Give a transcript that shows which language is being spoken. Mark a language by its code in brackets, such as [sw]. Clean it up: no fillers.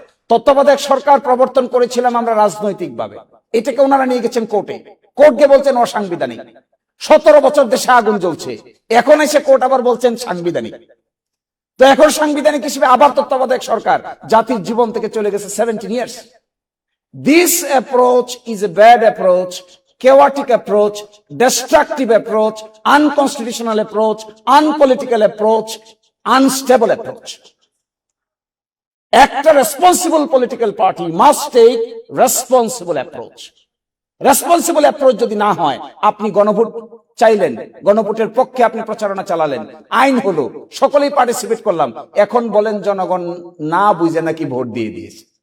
[bn] তত্ত্বাবধায়ক সরকার প্রবর্তন করেছিলাম আমরা রাজনৈতিক ভাবে, এটাকে ওনারা নিয়ে গেছেন কোর্টে, কোর্ট গিয়ে বলছেন অসাংবিধানিক। 17 বছর দেশে আগুন জ্বলছে, এখন এসে কোর্ট আবার বলছেন সাংবিধানিক। তো এখন সাংবিধানিক হিসেবে আবার তত্ত্বাবধায়ক সরকার জাতির জীবন থেকে চলে গেছে [en] 17 years। This approach is a bad approach, chaotic approach, destructive approach, unconstitutional approach, unpolitical approach, unstable approach. [bn] একটা [en] responsible political party must take responsible approach. [bn] Responsible approach যদি না হয়, আপনি গণভোট চাইলেন, গণভোটের পক্ষে আপনি প্রচারণা চালালেন, আইন হলো, সকলেই পার্টিসিপেট করলাম, এখন বলেন জনগণ না বুঝে নাকি ভোট দিয়ে দিয়েছে।